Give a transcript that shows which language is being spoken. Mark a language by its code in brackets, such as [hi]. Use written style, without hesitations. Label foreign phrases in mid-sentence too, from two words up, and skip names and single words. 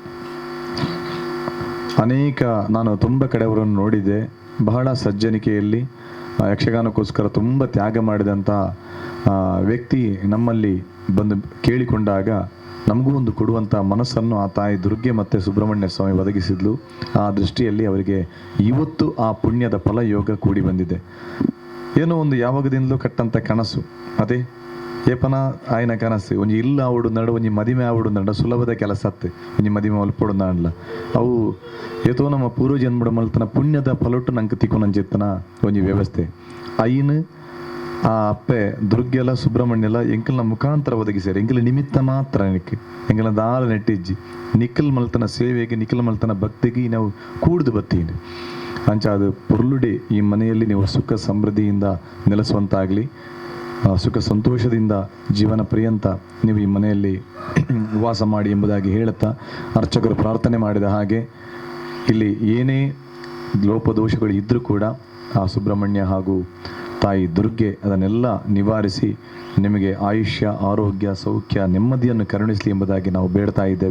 [kn] ನಾನು ತುಂಬ ಕಡೆಯವರನ್ನು ನೋಡಿದ್ದೆ, ಬಹಳ ಸಜ್ಜನಿಕೆಯಲ್ಲಿ ಯಕ್ಷಗಾನಕ್ಕೋಸ್ಕರ ತುಂಬ ತ್ಯಾಗ ಮಾಡಿದಂಥ ವ್ಯಕ್ತಿ ನಮ್ಮಲ್ಲಿ ಬಂದು ಕೇಳಿಕೊಂಡಾಗ ನಮಗೂ ಒಂದು ಕೊಡುವಂಥ ಮನಸ್ಸನ್ನು ಆ ತಾಯಿ ದುರ್ಗೆ ಮತ್ತು ಸುಬ್ರಹ್ಮಣ್ಯ ಸ್ವಾಮಿ ಒದಗಿಸಿದ್ಲು. ಆ ದೃಷ್ಟಿಯಲ್ಲಿ ಅವರಿಗೆ ಇವತ್ತು ಆ ಪುಣ್ಯದ ಫಲ ಯೋಗ ಕೂಡಿ ಬಂದಿದೆ. ಏನೋ ಒಂದು ಯಾವಾಗದಿಂದಲೂ ಕಟ್ಟಂಥ ಕನಸು, [tcy] ಅದೇ ಏಪನ ಆಯ್ನ ಕನಸು ಒಂಜಿ ಇಲ್ಲ ಆವಡು ನಡ ಒಂಜಿ ಮದಿಮೆ ಆವಡು ನಡ ಸುಲಭದ ಕೆಲಸ ಅತ್ತೆ, ಒಂಜಿ ಮದಿಮೆ ಒಲ್ಪಡು ನಾಡ್ಲ ಅವು ಏತೋ ನಮ್ಮ ಪೂರ್ವಜನ್ಮಡ ಮಲ್ತನ ಪುಣ್ಯದ ಫಲೊಟ್ಟು ನಂಗೆ ತಿಕ್ಕೊಂಜಿತ್ತನ ಒಂಜಿ ವ್ಯವಸ್ಥೆ ಐನ್ ಆ ಅಪ್ಪೆ ದುರ್ಗೆಲ್ಲ ಸುಬ್ರಹ್ಮಣ್ಯಲ್ಲ ಎಂಕಲ್ನ ಮುಖಾಂತರ ಒದಗಿಸ್ಯಾರ. ಎಂಕಲ ನಿಮಿತ್ತ ಮಾತ್ರ ಎಂಕಲ ದಾಳ ನೆಟ್ಟಿಜ್ಜಿ ನಿಖಲ್ ಮಲ್ತನ ಸೇವೆಗೆ, ನಿಖಲ್ ಮಲ್ತನ ಭಕ್ತಿಗೆ [kn] ನಾವು ಕೂಡ್ದು ಬತ್ತೀನಿ [tcy] ಅಂಚ ಅದು ಪುರ್ಲುಡೆ [kn] ಈ ಮನೆಯಲ್ಲಿ ನೀವು ಸುಖ ಸಮೃದ್ಧಿಯಿಂದ ನೆಲೆಸುವಂತಾಗಲಿ, [tcy] ಸುಖ ಸಂತೋಷದಿಂದ ಜೀವನ ಪರ್ಯಂತ ನೀವು ಈ ಮನೆಯಲ್ಲಿ ವಾಸ ಮಾಡಿ ಎಂಬುದಾಗಿ ಹೇಳುತ್ತಾ ಅರ್ಚಕರು ಪ್ರಾರ್ಥನೆ ಮಾಡಿದ ಹಾಗೆ ಇಲ್ಲಿ ಏನೇ ಲೋಪದೋಷಗಳು ಇದ್ದರೂ ಕೂಡ ಆ ಸುಬ್ರಹ್ಮಣ್ಯ ಹಾಗೂ ತಾಯಿ ದುರ್ಗೆ ಅದನ್ನೆಲ್ಲ ನಿವಾರಿಸಿ ನಿಮಗೆ ಆಯುಷ್ಯ, ಆರೋಗ್ಯ, ಸೌಖ್ಯ, ನೆಮ್ಮದಿಯನ್ನು ಕರುಣಿಸಲಿ ಎಂಬುದಾಗಿ ನಾವು ಬೇಡ್ತಾ ಇದ್ದೇವೆ.